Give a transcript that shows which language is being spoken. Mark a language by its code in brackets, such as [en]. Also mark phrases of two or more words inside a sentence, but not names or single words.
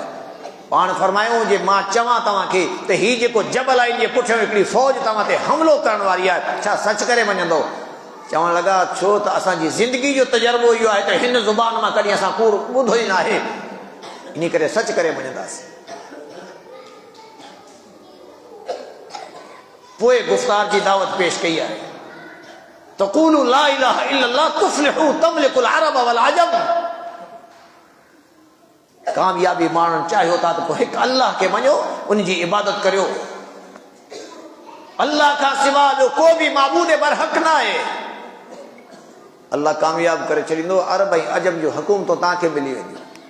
[sd] पाण फरमायूं जे मां चवां तव्हांखे त हीउ जेको जबल आहे, जे पुठियां हिकिड़ी फ़ौज तव्हां ते हमलो करण वारी आहे, छा सच करे मञंदो? चवण लॻा छो त असांजी ज़िंदगी जो तजुर्बो इहो आहे त हिन ज़ुबान मां कॾहिं असां कूड़ ॿुधो ई न आहे, इन करे सच करे मञंदासीं। पोइ गुफ़्तार जी दावत पेश कई आहे, [ar] تقولوا لا إله إلا الله تفلحوا تملكوا العرب والعجم. [sd] कामयाबी माण्हुनि चाहियो था त पोइ हिकु अल्लाह खे मञो, उनजी इबादत करियो। अल्लाह खां सिवा ॿियो को बि माबूद बरहक न आहे। अल्लाह कामयाब करे छॾींदो, अरब ऐं अजम जो हुकूमतूं तव्हांखे मिली वेंदियूं।